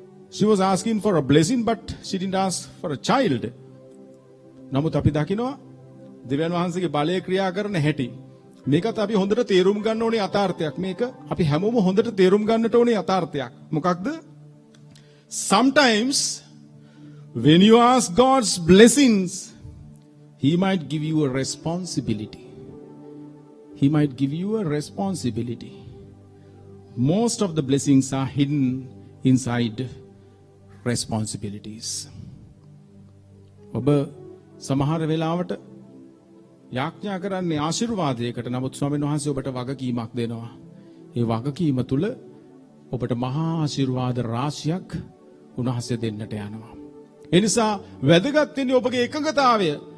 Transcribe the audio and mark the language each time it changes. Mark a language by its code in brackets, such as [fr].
[en] She was asking for a blessing but she didn't ask for a child. [si] නමුත් අපි දකිනවා දෙවියන් වහන්සේගේ බලය ක්‍රියා කරන හැටි. මේකත් අපි හොඳට තේරුම් ගන්න ඕනේ යථාර්ථයක්. මේක අපි හැමෝම හොඳට තේරුම් ගන්නට ඕනේ යථාර්ථයක්. මොකක්ද? [en] Sometimes when you ask God's blessings, He might give you a responsibility. He might give you a responsibility. Most of the blessings are hidden inside responsibilities. [si] ඔබ සමහර වෙලාවට යාඥා කරන්නේ ආශිර්වාදයකට, නමුත් ස්වාමීන් වහන්සේ ඔබට වගකීමක් දෙනවා. ඒ වගකීම තුල ඔබට මහා ආශිර්වාද රාශියක් උන්වහන්සේ දෙන්නට යනවා. ඒ නිසා වැදගත් වෙන්නේ ඔබගේ එකඟතාවය.